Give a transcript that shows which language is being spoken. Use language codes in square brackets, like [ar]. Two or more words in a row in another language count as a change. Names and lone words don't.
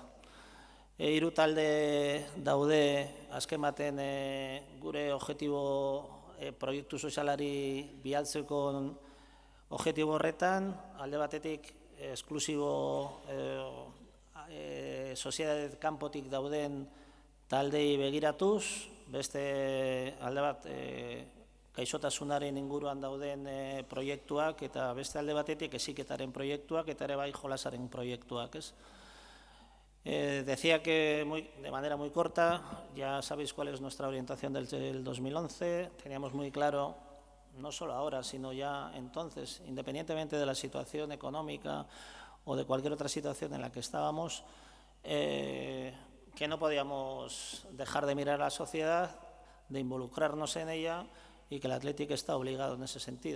[eu] Hiru talde daude azken baten gure objektibo proiektu sozialari bialtzeko objektibo horretan, alde batetik esklusibo soziedade kanpotik dauden taldei begiratuz, beste alde bat gaixotasunaren inguruan dauden proiektuak eta beste alde batetik heziketaren proiektuak eta ere bai jolasaren proiektuak, ez? [es] Decía que de manera muy corta, ya sabéis cuál es nuestra orientación del 2011, teníamos muy claro, no solo ahora, sino ya entonces, independientemente de la situación económica o de cualquier otra situación en la que estábamos, que no podíamos dejar de mirar a la sociedad, de involucrarnos en ella y que el Athletic está obligado en ese sentido.